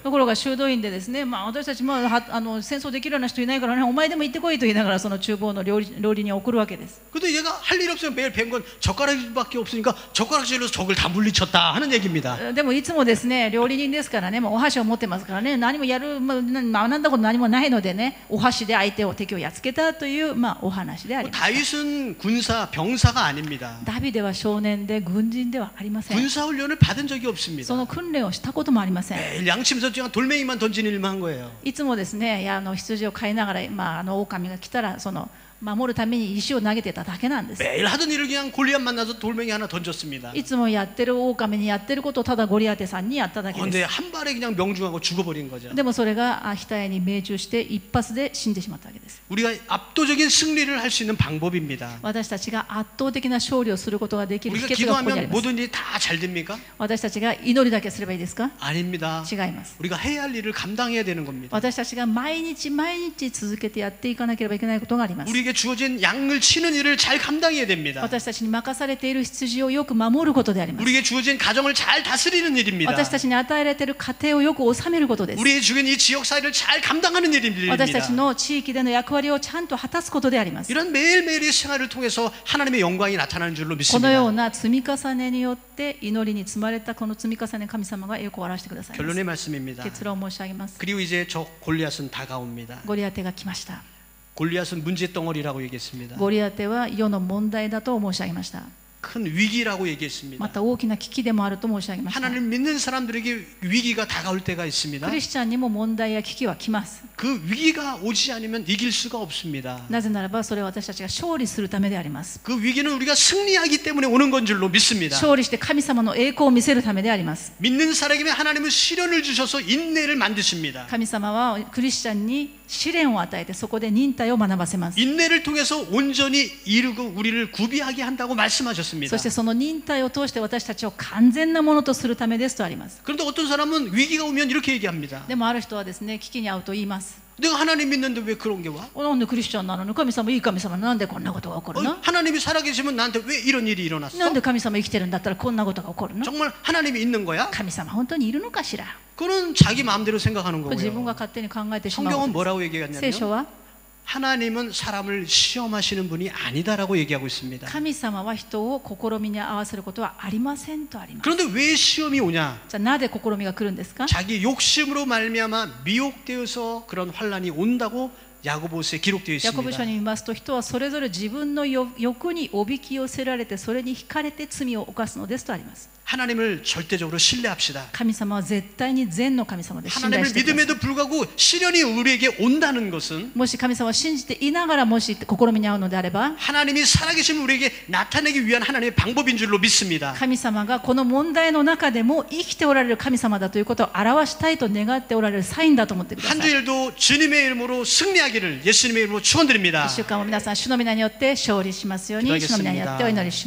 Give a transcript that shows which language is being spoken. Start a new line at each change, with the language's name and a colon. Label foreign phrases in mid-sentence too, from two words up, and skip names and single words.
Japanese: ところが修道院でですね、私たちも戦争できるような人いないからね、お前でも行ってこいと言いながらその厨房の料理に送るわけです。
Korean: 근데 얘가 할 일 없으면 매일 뵌 건 젓가락질밖에 없으니까 젓가락질로 적을 다 물리쳤다 하는 얘기입니다.
Japanese: でもいつもですね料理人ですからね、もうお箸を持ってますからね、何も学んだこと何もないのでね、お箸で敵をやっつけたというお話であります。
Korean: 다윗은 군사 병사가 아닙니다.
Japanese: ダビデは少年で軍人ではありません。
Korean: 군사 훈련을 받은 적이 없습니다.
Japanese: その訓練をしたこともありません。
Korean: 매일 양심선지가 돌멩이만 던지는 일만 한 거예요.
Japanese: いつもですね、羊を飼いながら、狼が来たら守るために石を投げてただけなんです。
Korean: 매일 하던 일을 그냥 골리앗 만나서 돌멩이 하나 던졌습니다.
Japanese: いつもやってる狼にやってることをただゴリアテさんにやっただけで
Korean: 근데
Japanese: す。
Korean: 한 발에 그냥 명중하고 죽어버린 거죠.
Japanese: でもそれが額に命中して一発で死んでしまったわけです。
Korean: 우리가 압도적인 승리를 할 수 있는 방법입니다.
Japanese: 私たちが圧倒的な勝利をすることができる秘
Korean: 우리가
Japanese: 訣がここにあり
Korean: 기도하면
Japanese: ます。
Korean: 모든 일이 다 잘 됩니까?
Japanese: 私たちが祈りだけすればいいですか？
Korean: 아닙니다.
Japanese: 違います。
Korean: 우리가 해야 할 일을 감당해야 되는 겁니다.
Japanese: 私たちが毎日毎日続けてやっていかなければいけないことがあります。
Korean: 우리에게 주어진 양을 치는 일을 잘 감당해야 됩니다.
Japanese: 私たちに任されている羊をよく守ることであります。
Korean: 우리에게 주어진 가정을 잘 다스리는 일입니다.
Japanese: 私たちに与えられている家庭をよく治めることです。
Korean: 우리의 주어진 이 지역 사회를 잘 감당하는 일입니다.
Japanese: 私たちの地域での役割をちゃんと果たすことであります。
Korean: 이런 매일매일의 생활을 통해서 하나님의 영광이 나타나는 줄로
Japanese: このよう
Korean: 믿습니다.
Japanese: な積み重ねによって祈りに積まれたこの積み重ね、神様が栄光を表してくださいます。
Korean: 결론의 말씀입니다.
Japanese: 結論を申し上げます。
Korean: 그리고 이제 저 골리앗은 다가옵니다.
Japanese: ゴリアテが来ました。
Korean: 골리앗은 문제덩어리라고 얘기했습니다.
Japanese: ゴリアテは世の問題だと申し上げました。
Korean: 큰 위기라고 얘기했습니다.
Japanese: また大きな危機でもあると申し上げました。
Korean: 하나님 믿는 사람들에게 위기가 다가올 때가 있습니다.
Japanese: クリスチャンにも問題や危機は来ます。
Korean: 그 위기가 오지 않으면 이길 수가 없습니다.
Japanese: なぜならばそれは私たちが勝利するためであります。
Korean: 그 위기는 우리가 승리하기 때문에 오는 건 줄로 믿습니다.
Japanese: 勝利して神様の栄光を見せるためであります。
Korean: 믿는 사람에게 하나님은 시련을 주셔서 인내를 만드십니다.
Japanese: 神様はクリスチャンに試練を与えてそこで忍耐を学ばせます。
Korean: 인내를 통해서 온전히 이루고 우리를 구비하게 한다고 말씀하셨습니다.
Japanese: そしてその忍耐を通して私たちを完全なものとするためですとあります。
Korean: 그런데 어떤 사람은 위기가 오면 이렇게 얘기합니다.
Japanese: でもある人はですね、危機に遭うと言います。
Korean: 내가 하나님 믿는데 왜 그런 게 와?
Japanese: なんでクリスチャンなのに神様いい神様なんでこんなことが起こるの？
Korean: 하나님이 살아계시면 나한테 왜 이런 일이 일어났어?
Japanese: なんで神様生きてるんだったらこんなことが起こるの？
Korean: 정말 하나님이 있는 거야?
Japanese: 神様本当にいるのかしら？
Korean: 그건 자기 마음대로 생각하는
Japanese: これ自分
Korean: 거고요.
Japanese: が勝手に考えてしまう
Korean: 성경은
Japanese: ことで
Korean: 뭐라고
Japanese: す。聖
Korean: 얘기하냐면
Japanese: 書は
Korean: 하나님은 사람을 시험하시는 분이 아니다라고 얘기하고 있습니다.
Japanese: 神様は人を試みに合わせることはありませんとあります。
Korean: 그런데 왜 시험이 오냐?
Japanese: じゃあなぜ試みが来るんですか？
Korean: 자기 욕심으로 말미암아 미혹되어서 그런 환란이 온다고 야고보서에 기록되어
Japanese: ヤコブ書
Korean: 있습니다.
Japanese: に見ますと、人はそれぞれ自分の欲におびき寄せられてそれに惹かれて罪を犯すのですとあります。
Korean: 하나님을 절대적으로 신뢰합시다.
Japanese: 神様は絶対に善の神様で信頼
Korean: 하나님을
Japanese: してください。
Korean: 믿음에도 불구하고 시련이 우리에게 온다는 것은
Japanese: もし神様を信じていながらもし試みに遭うのであれば、
Korean: 하나님이 살아계신 우리에게 나타내기 위한 하나님의 방법인 줄로 믿습니다.
Japanese: 神様がこの問題の中でも生きておられる神様だということを表したいと願っておられるサインだと思ってくださ
Korean: 한
Japanese: い。
Korean: 주일도 주님의 이름으로 승리하기를 예수님의 이름으로 축원드립니다.
Japanese: 1週間も皆さん主の皆によって勝利しますように、主の皆によってお祈りします。